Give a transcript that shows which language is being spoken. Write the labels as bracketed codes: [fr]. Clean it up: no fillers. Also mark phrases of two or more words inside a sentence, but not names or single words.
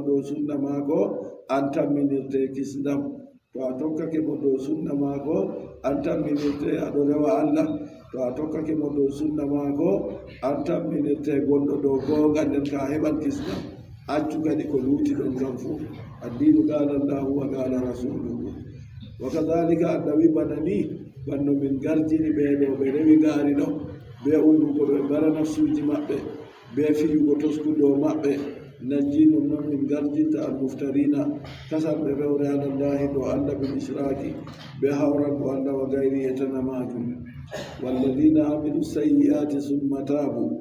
[ff] dow sunna maako an tamminirte kisdam to a tokkake mo dow sunna maako an tamminirte aɗo rewa Allah to a tokkake mo dow sunna maako an tamminirte gonɗo dow goonga nden ka heɓan kisdam accu kadi ko luuti ɗon kam fuu addinu [ar] قال الله وقال رسوله وكذلك [ff] annabi bana ni banno min garjiri ɓeɗo ɓe rewi gaari ɗo be umrugo ɓe mbara nafsuji maɓɓe be fiyugo toskuɗo maɓɓe najjino noon min garjinta al muftarina kasanɓe fewre alallahi ɗo Allah [ar] بالإشراك [ff] ɓe hawrango Allah wa gayri e tana majum [ar] والذين عملوا السيئات ثم تابوا